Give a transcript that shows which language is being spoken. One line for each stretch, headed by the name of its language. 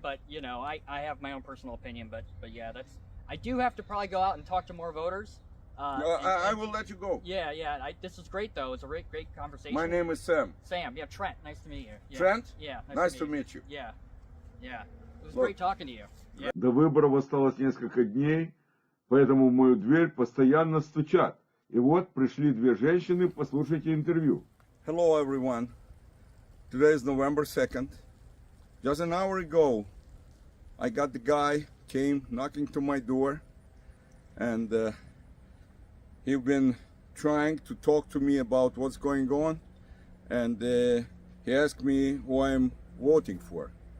English: But you know, I have my own personal opinion. But yeah, that's. I do have to probably go out and talk to more voters. I will let you go. Yeah. This is great though. It's a great conversation. My name is Sam. Sam. Yeah, Trent. Nice to meet you. Yeah. Trent? Yeah. Nice to meet you. Yeah. It was great talking to you. Yeah.
Russian: До выборов осталось несколько дней, поэтому в мою дверь постоянно стучат. И вот пришли две женщины, послушайте интервью.
English: Hello everyone. Today is November 2nd. Just an hour ago, I got the guy came knocking to my door, and he's been trying to talk to me about what's going on, and he asked me who I'm voting for.